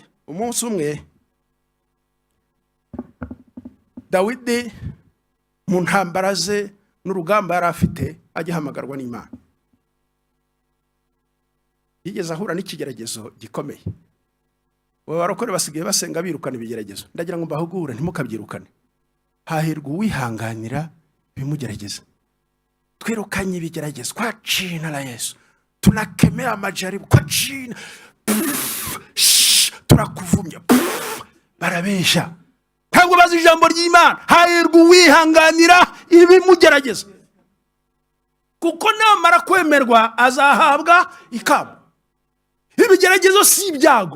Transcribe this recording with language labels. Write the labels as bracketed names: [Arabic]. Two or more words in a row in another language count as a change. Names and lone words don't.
[Kinyarwanda] Umunsi umwe Dawidi mu ntambara ze n'urugamba yari afite agihamagarwa n'Imana, yigeze ahura n'ikigeragezo gikomeye. Abarokore basigaye basenga birukana ibigeragezo. Ndagira ngo mbahugure ntimukabyirukane. Hahirwa uwihanganira ibimugerageza. Twirukanye ibigeragezo [Swahili] kwa jina la Yesu. Tunakemea majaribu kwa jina. [Kinyarwanda] Turakuvumya. Barabesha. Ntabwo bazi ijambo ry'Imana. Hahirwa uwihanganira ibimugerageza, kuko namara kwemerwa azahabwa ikamba. Ibigeragezo si ibyago.